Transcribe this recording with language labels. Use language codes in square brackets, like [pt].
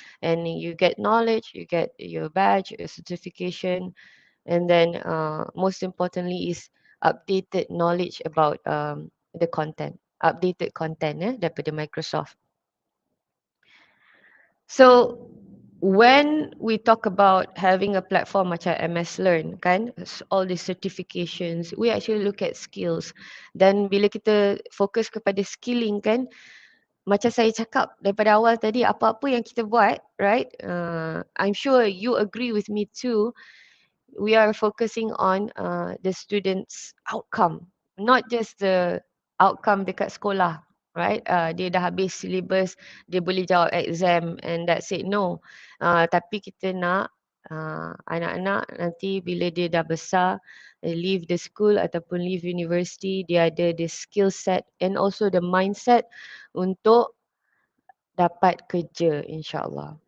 [en] And you get knowledge, you get your badge, your certification, and then most importantly is updated knowledge about the content, updated content [ms] daripada Microsoft. [en] So when we talk about having a platform macam MS Learn kan, all the certifications, we actually look at skills. [ms] Dan bila kita fokus kepada skilling kan, macam saya cakap daripada awal tadi, apa-apa yang kita buat, right? [en] I'm sure you agree with me too. We are focusing on the students' outcome, not just the outcome [ms] dekat sekolah, [en] right? [ms] Dia dah habis syllabus, dia boleh jawab exam [en] and that's it. [ms] No. Tapi kita nak anak-anak nanti bila dia dah besar, [en] leave the school [ms] ataupun [en] leave university, [ms] dia ada [en] the skill set and also the mindset [ms] untuk dapat kerja insyaAllah.